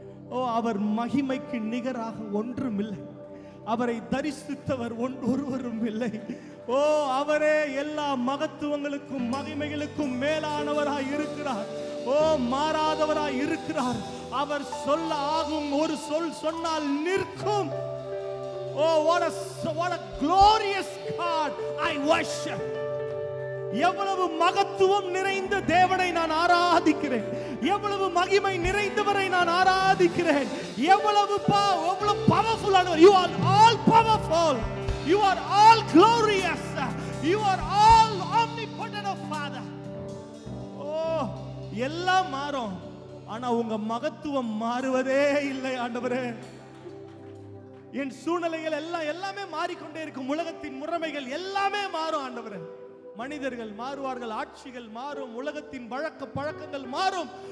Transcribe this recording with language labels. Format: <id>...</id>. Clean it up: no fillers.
<ta>ஓ, அவர் மகிமைக்கு நிகராக ஒன்றுமில்லை. அவரை தரிசித்தவர் ஒருவரும் இல்லை. ஓ, அவரே எல்லா மகத்துவங்களுக்கும் மகிமைகளுக்கும் மேலானவராய் இருக்கிறார். ஓ, மாறாதவராய் இருக்கிறார். அவர் சொல்ல ஆகும், ஒரு சொல் சொன்னால் நிற்கும்.</ta> <en>Oh, what a glorious God I worship.</en> <ta>எவ்வளவு மகத்துவம் நிறைந்த தேவனை நான் ஆராதிக்கிறேன், எவ்வளவு மகிமை நிறைந்தவரை நான் ஆராதிக்கிறேன், எவ்வளவு பவர்ஃபுல் ஆனவர்.</ta> <en>You are all powerful, you are all glorious, you are all omnipotent of Father.</en> <ta>Oh, எல்லாம் மாறும், ஆனா உங்க மகத்துவம் மாறுவதே இல்லை ஆண்டவரே. என் சூழ்நிலைகள் எல்லாமே மாறிக்கொண்டே இருக்கும். உலகத்தின் முறைமைகள் எல்லாமே மாறும் ஆண்டவரே. மனிதர்கள் மாறுவார்கள், ஆட்சிகள் மாறும், உலகத்தின் வழக்க பழக்கங்கள் மாறும்.</ta>